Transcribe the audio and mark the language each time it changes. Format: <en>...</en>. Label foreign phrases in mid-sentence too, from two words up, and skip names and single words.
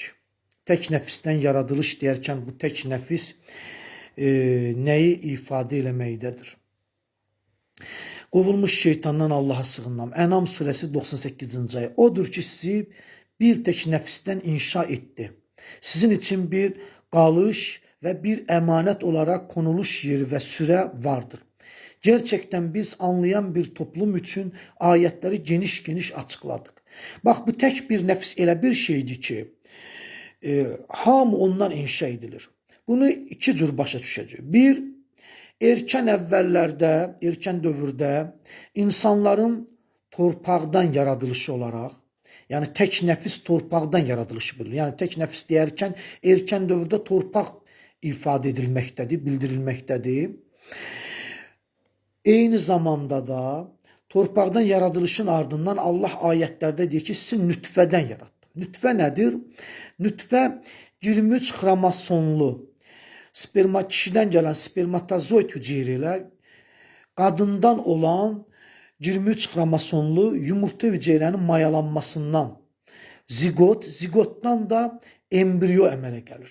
<az>Tək nəfsdən yaradılış deyərkən bu tək nəfis nəyi ifadə eləməkdədir? Qovulmuş şeytandan Allaha sığınam. Ənam surəsi 98-ci ayə. Odur ki, sizi bir tək nəfsdən inşa etdi.</az> <tr>Sizin için bir qalış və bir əmanət olaraq konuluş yeri və sürə vardır. Gerçekten biz anlayan bir toplum için ayetleri geniş açıkladık.</tr> <az>Bak bu tek bir nefs elə bir şeydir ki, hamı ondan inşa edilir. Bunu iki cür başa düşəcək. Bir, erkən əvvəllərdə, erkən dövrdə insanların torpaqdan yaradılışı olaraq, yani tek nefis torpaqdan yaradılışı bilir. Yani tek nefis deyərkən erkən dövrdə torpaq ifadə edilməkdədir, bildirilməkdədir. Eyni zamanda da torpaqdan yaradılışın ardından Allah ayetlərdə deyir ki, sizi nütfədən yarattım. Nütfə nədir? Nütfə 23 xromosomlu</az> <tr>kişiden gelen spermatozoid hücreler</tr> <az>qadından olan 23 xromosomlu</az> <tr>yumurta hücrelerinin</tr> <az>mayalanmasından zigotdan da embriyo əmələ gəlir.</az>